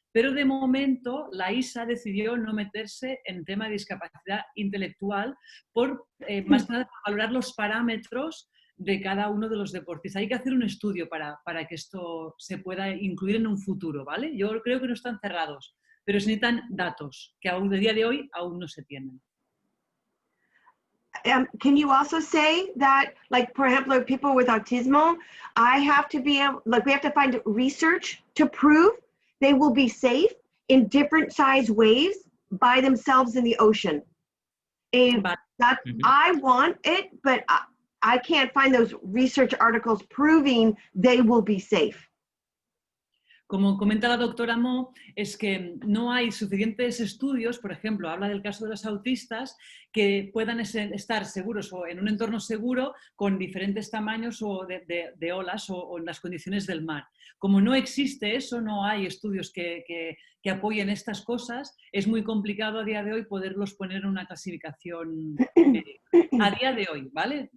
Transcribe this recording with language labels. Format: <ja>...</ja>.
<es>Pero de momento la ISA decidió no meterse en tema de discapacidad intelectual por, más que nada, valorar los parámetros de cada uno de los deportistas. Hay que hacer un estudio para que esto se pueda incluir en un futuro, ¿vale? Yo creo que no están cerrados, pero se necesitan datos que aún de día de hoy aún no se tienen.</es> <en>Can you also say that, like, for example, people with autism, I have to be able, like, we have to find research to prove they will be safe in different size waves by themselves in the ocean. And that I want it, but I can't find those research articles proving they will be safe.</en> <es>Como comenta la doctora Mo, es que no hay suficientes estudios, por ejemplo, habla del caso de los autistas, que puedan estar seguros o en un entorno seguro con diferentes tamaños o de olas o en las condiciones del mar. Como no existe eso, no hay estudios que apoyen estas cosas, es muy complicado a día de hoy poderlos poner en una clasificación a día de hoy, ¿vale?</es>